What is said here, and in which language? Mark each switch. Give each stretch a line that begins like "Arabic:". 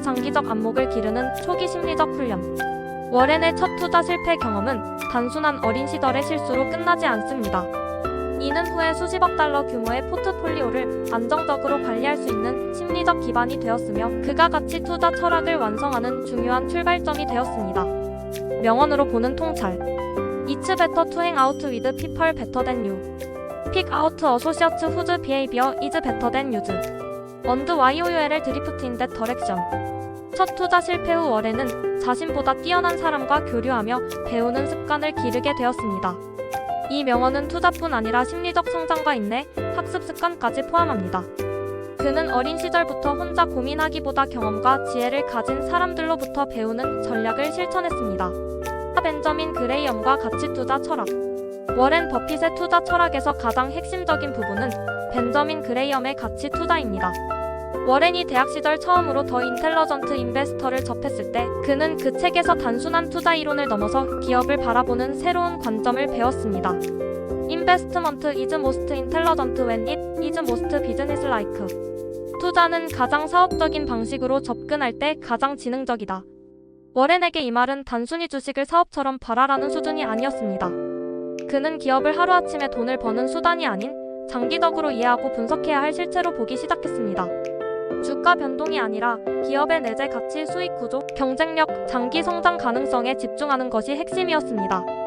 Korean: 장기적 안목을 기르는 초기 심리적 훈련. 워렌의 첫 투자 실패 경험은 단순한 어린 시절의 실수로 끝나지 않습니다. 이는 후에 수십억 달러 규모의 포트폴리오를 안정적으로 관리할 수 있는 심리적 기반이 되었으며 그가 가치 투자 철학을 완성하는 중요한 출발점이 되었습니다. 명언으로 보는 통찰.
English: It's better to hang out with people better than you. Pick out associates whose behavior is better than yours. And why you will drift in that direction.
Korean: 첫 투자 실패 후 워렌은 자신보다 뛰어난 사람과 교류하며 배우는 습관을 기르게 되었습니다. 이 명언은 투자뿐 아니라 심리적 성장과 인내, 학습 습관까지 포함합니다. 그는 어린 시절부터 혼자 고민하기보다 경험과 지혜를 가진 사람들로부터 배우는 전략을 실천했습니다. 벤저민 그레이엄과 가치 투자 철학. 워렌 버핏의 투자 철학에서 가장 핵심적인 부분은 벤저민 그레이엄의 가치 투자입니다. 워렌이 대학 시절 처음으로 더 인텔러전트 인베스터를 접했을 때 그는 그 책에서 단순한 투자 이론을 넘어서 기업을 바라보는 새로운 관점을 배웠습니다.
English: Investment is most intelligent when it is most business-like.
Korean: 투자는 가장 사업적인 방식으로 접근할 때 가장 지능적이다. 워렌에게 이 말은 단순히 주식을 사업처럼 팔아라는 수준이 아니었습니다. 그는 기업을 하루아침에 돈을 버는 수단이 아닌 장기적으로 이해하고 분석해야 할 실체로 보기 시작했습니다. 주가 변동이 아니라 기업의 내재 가치, 수익 구조, 경쟁력, 장기 성장 가능성에 집중하는 것이 핵심이었습니다.